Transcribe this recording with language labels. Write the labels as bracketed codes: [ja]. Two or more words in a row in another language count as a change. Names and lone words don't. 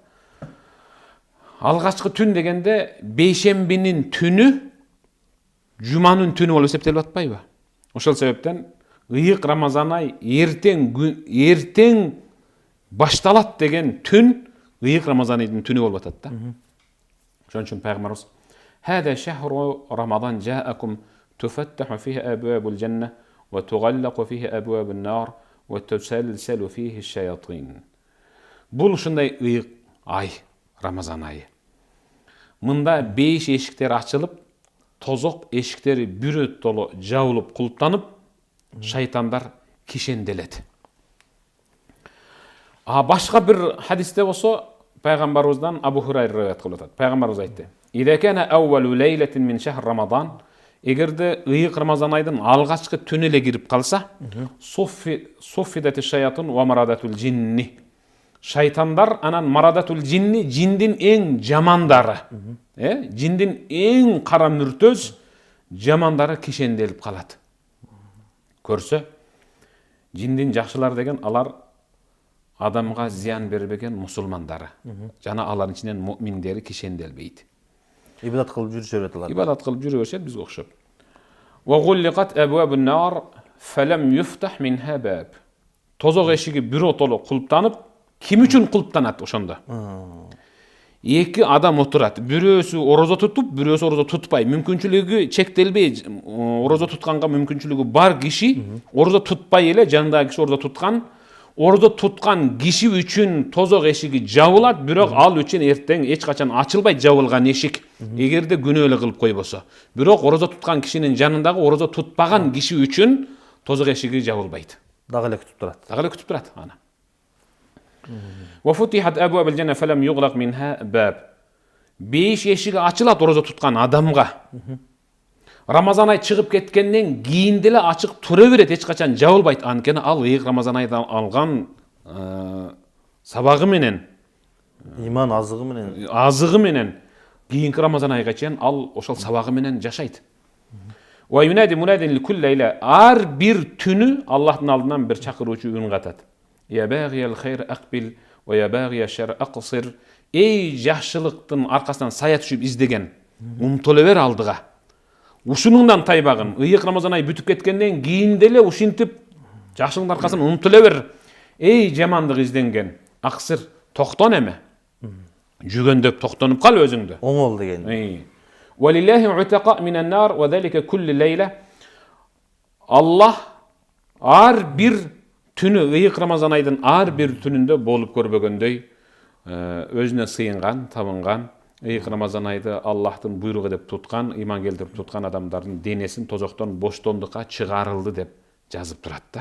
[ky] Алгачкы түн дегенде бейшембинин түнү жуманын түнү болуп эсептелип атпайбы? Ошол себептен ыйык Рамазан ай эртең башталат деген түн ыйык Рамазан айдын түнү болуп атат да. Ошон үчүн пайгамбарыбыз [ar] "هذا شهر رمضان جاءكم تفتح فيه أبواب الجنة وتغلق فيه أبواب النار وتسلسل فيه الشياطين." [ky] Бул ушундай ыйык ай, Рамазан айы. Мында 5 эшиктер ачылып, тозок эшиктери бүрөт толо жабылып, кулптанып, шайтандар кишенделет. Башка бир хадисте болсо, пайгамбарыбыздан Абу Хурайра риваят кылып атат. Пайгамбарыбыз айтты: [ar] "إذا كان أول ليلة من شهر رمضان", [ky] эгерде ыйык Рамазан айдын алгачкы түнү эле кирип калса, [ar] صفدت الشياطين ومردة الجن. [ky] Шайтандар анан [ar] مردة الجن, [ky] жиндин эң жамандары. Жиндин эң кара мүртөз жамандары кишенделип калат. Көрсө, жиндин жакшылар деген алар адамга зыян бербеген мусулмандары. Жана алардын ичинен муъминдери кишенделбейт. Ибадат кылып жүрүшө берет алар. Ибадат кылып жүрө беришет бизге окшоп. [ar] وغلقت أبواب النار فلم يفتح منها باب. [ky] Тозок эшиги биротоло кулптанып, ким үчүн кулптанат ошондо? Эки адам отурат. Бирөөсү орозо тутуп, бирөөсү орозо тутпай. Мүмкүнчүлүгү чектелбей, орозо тутканга мүмкүнчүлүгү бар киши орозо тутпай эле, жанындагы киши орозо туткан. Орозо туткан киши үчүн тозок эшиги жабылат, бирок ал үчүн эртең эч качан ачылбайт жабылган эшик. Эгерде күнөө эле кылып койбосо. Бирок орозо туткан кишинин жанындагы орозо тутпаган киши үчүн тозок эшиги жабылбайт. Дагы эле күтүп турат. Дагы эле күтүп турат аны. [ar] وفتحت أبواب الجنة فلم يغلق منها باب. [ky] 5 эшиги ачылат орозо туткан адамга. Рамазан ай чыгып кеткенден кийин деле ачык тура берет, эч качан жабылбайт. Анткени ал ыйык Рамазан айдан алган сабагы менен, Иман азыгы менен кийинки Рамазан айга чейин ал ошол сабагы менен жашайт. [ar] وينادي مناد لكل ليلة. [ky] Ар бир түнү Аллахтын алдынан бир чакыруучу үн катат. [ar] يا باغي الخير أقبل ويا باغي الشر أقصر. [ky] Эй жакшылыктын аркасынан сая түшүп издеген, умтуло бер алдыга. Ушунуңдан тайбагын. Ыйык Рамазан ай бүтүп кеткенден кийин деле ушинтип жакшылыктын аркасынан умтуло бер. Эй жамандык изденген, аксир токтон эме. Жүгөндөп токтонуп кал өзүңдү. оңол деген. [ar] ولله عتقاء من النار وذلك كل ليلة. [ky] Аллах ар бир түнү, ыйык Рамазан айдын ар бир түнүндө болуп көрбөгөндөй өзүнө сыйынган, табынган, ыйык Рамазан айды Аллахтын буйругу деп туткан, иман келтирип туткан адамдардын денесин тозоктон боштондукка чыгарылды деп жазып турат да.